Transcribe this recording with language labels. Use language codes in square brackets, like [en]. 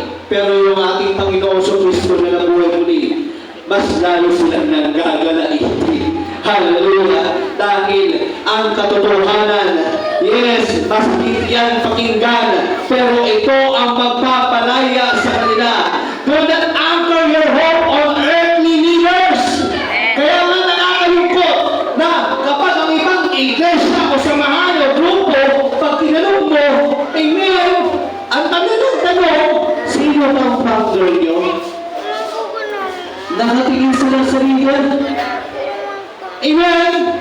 [tl] Pero yung ating Panginoon sa Kristo na nabuhay muli, mas lalo silang nagagalaiti. Hallelujah. Dahil ang katotohanan, yes, mas yan pakinggan, pero ito ang magpapalaya sa kanila. [en] Do not anchor your hope on earthly leaders. [tl] Kaya nga nakakalungkot na kapag ang ibang iglesia o samahan o grupo, pag tinanong mo, amen, ang tanong, sino ang founder nyo? Nakatingin sila sa leader. Amen!